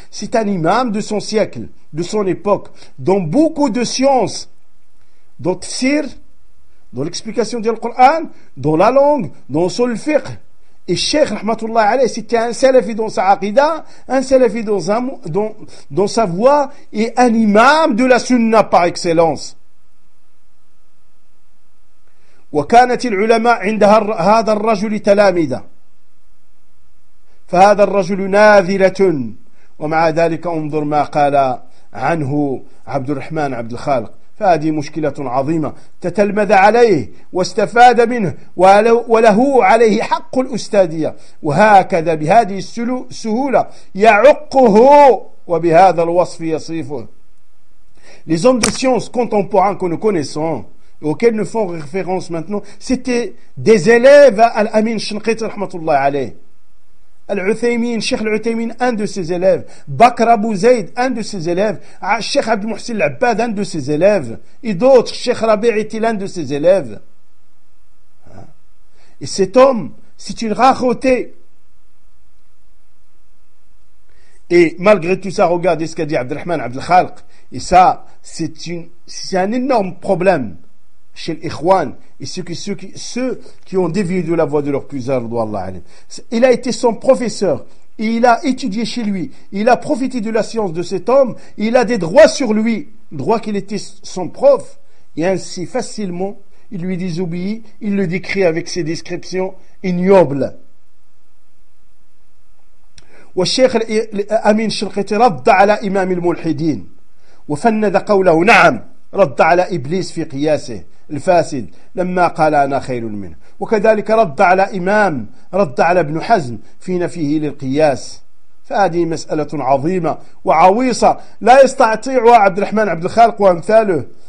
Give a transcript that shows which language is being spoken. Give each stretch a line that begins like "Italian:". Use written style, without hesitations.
French: C'est un imam de son siècle, de son époque, dans beaucoup de sciences, dans tafsir, dans l'explication du Coran, dans la langue, dans usul al-fiqh. Et Cheikh rahmatullah alayh, c'était un salafi dans sa aqida, un salafi dans sa voix, et un imam de la sunna par excellence.
Arabic: وكانت العلماء عند هذا الرجل تلاميذا فهذا الرجل ناذرة ومع ذلك انظر ما قال عنه عبد الرحمن عبد الخالق فهذه مشكلة عظيمة تتلمذ عليه واستفاد منه وله عليه حق الأستاذية وهكذا بهذه السهولة يعقه وبهذا الوصف يصيفه.
French: Les hommes de science contemporains que nous connaissons, auxquels nous font référence maintenant, c'était des élèves à Al-Amin Shanqiti rahmatullah alayh. Al-Uthaymin, Cheikh Al-Uthaymin, un de ses élèves. Bakr Abu Zayd, un de ses élèves. Cheikh Abdel Mohsin Al-Abbad, un de ses élèves. Et d'autres, Cheikh Rabi' était l'un de ses élèves. Et cet homme, c'est une rareté. Et malgré tout ça, regardez ce qu'a dit Abd al-Rahman Abd al-Khalq. Et ça, c'est un énorme problème chez l'Ikhwan et ceux qui ont dévié de la voie de leur cousin, radhiyallahu anhu. Il a été son professeur. Il a étudié chez lui. Il a profité de la science de cet homme. Il a des droits sur lui. Droits qu'il était son prof. Et ainsi, facilement, il lui désobéit. Il le décrit avec ses descriptions ignobles.
Arabic: والشيخ الأمين الشنقيطي رد على إمام الملحدين وفند قوله نعم رد على إبليس في قياسه الفاسد لما قال أنا خير منه وكذلك رد على إمام رد على ابن حزم في نفيه للقياس فهذه مسألة عظيمة وعويصة لا يستطيعها عبد الرحمن عبد الخالق وأمثاله